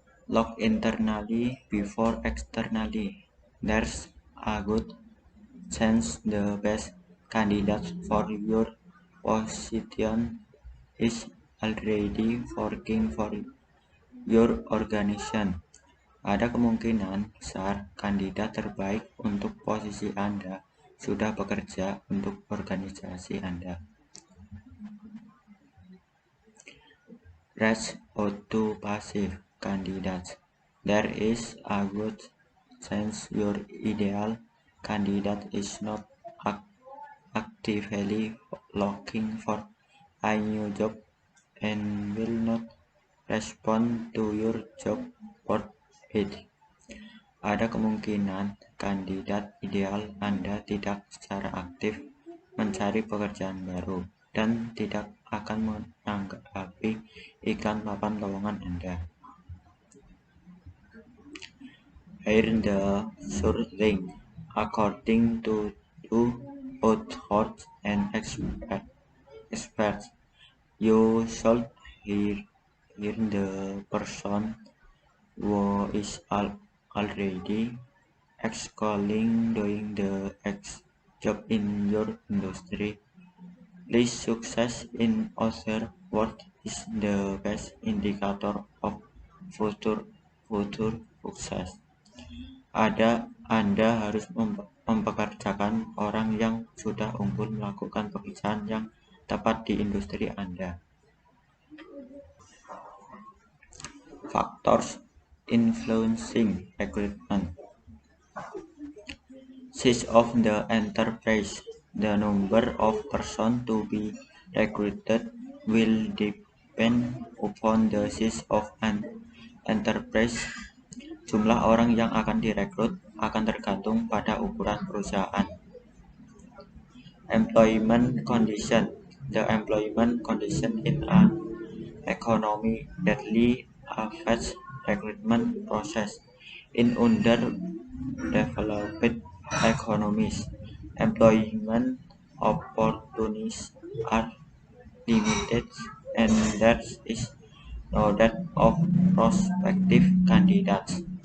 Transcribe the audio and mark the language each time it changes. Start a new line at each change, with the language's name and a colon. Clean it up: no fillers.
English: Look internally before externally. There's a good chance the best candidate for your position is already working for your organization.
Indonesian: Ada kemungkinan besar kandidat terbaik untuk posisi Anda sudah bekerja untuk organisasi Anda.
English: Reach out to passive candidates. There is a good chance your ideal candidate is not actively looking for a new job and will not respond to your job board ad.
Indonesian: Ada kemungkinan kandidat ideal Anda tidak secara aktif mencari pekerjaan baru dan tidak akan menanggapi iklan papan lowongan Anda.
English: Here the survey, according to authors and experts, you should hear the person who is already excelling doing the job in your industry. This success, in other words, is the best indicator of future sukses.
Indonesian: Anda harus mempekerjakan orang yang sudah unggul melakukan pekerjaan yang tepat di industri Anda.
English: Factors influencing recruitment. Size of the enterprise. The number of persons to be recruited will depend upon the size of an enterprise.
Indonesian: Jumlah orang yang akan direkrut akan tergantung pada ukuran perusahaan.
English: Employment condition. The employment condition in an economy greatly affects recruitment process. In underdeveloped economies, employment opportunities are limited and there is no depth of prospective candidates.